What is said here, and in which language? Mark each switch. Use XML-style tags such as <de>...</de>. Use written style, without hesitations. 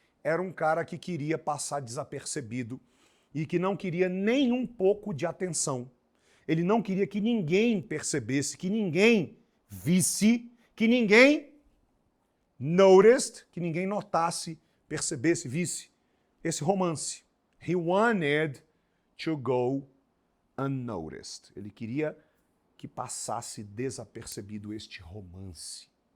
<pt>Era um cara que queria passar desapercebido e que não queria nem um pouco de atenção. Ele não queria que ninguém percebesse, que ninguém visse, que ninguém</pt> <en>noticed,</en> <pt>que ninguém notasse, percebesse, visse esse romance.</pt> <en>He wanted to go unnoticed.</en> <pt>Ele queria que passasse desapercebido este romance.</pt>